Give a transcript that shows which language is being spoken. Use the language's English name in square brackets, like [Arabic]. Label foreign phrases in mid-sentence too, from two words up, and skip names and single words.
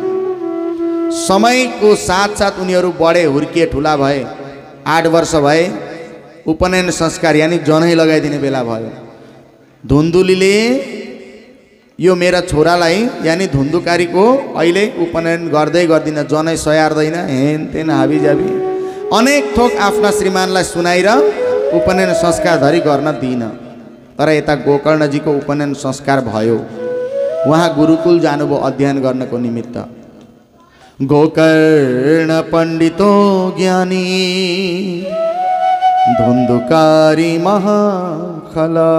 [Nepali] समयको साथ उनीहरू बढे, हुर्किए, ठुला भए। 8 वर्ष भए, उपनयन संस्कार यानी जनै लगाइदिने बेला भयो। धुन्धुलीले यो मेरा छोरालाई यानी धुन्धुकारीको अहिले उपनयन गर्दै गर्दिन, जनै सयार्दैन, हेन तेन हाबीजाबी अनेक थोक आफ्ना श्रीमानलाई सुनाएर उपनयन संस्कार धरि गर्न दिइन। तर यता गोकर्णजीको उपनयन संस्कार भयो। उहाँ गुरुकुल जानुभयो अध्ययन गर्नको निमित्त। [Sanskrit] गोकर्ण पण्डितो ज्ञानी धुन्धुकारी महाखल।